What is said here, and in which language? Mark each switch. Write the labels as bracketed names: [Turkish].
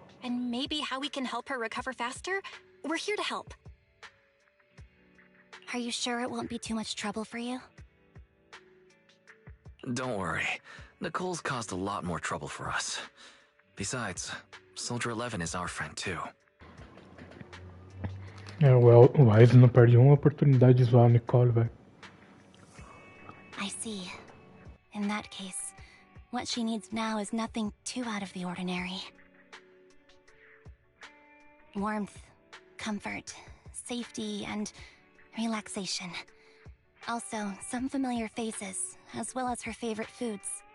[English] And maybe how we can help her recover faster? We're here to help. Are you sure it won't be too much trouble for you? Don't worry. Nicole's caused a lot more trouble for us. Besides, Soldier 11 is our friend too. [Portuguese] É, o Wise não perde uma oportunidade de zoar a Nicole, velho. [English] I see. In that case, what she needs now is nothing too out of the ordinary. Warmth, comfort, safety, and relaxation. Also, some familiar faces, as well as her favorite foods.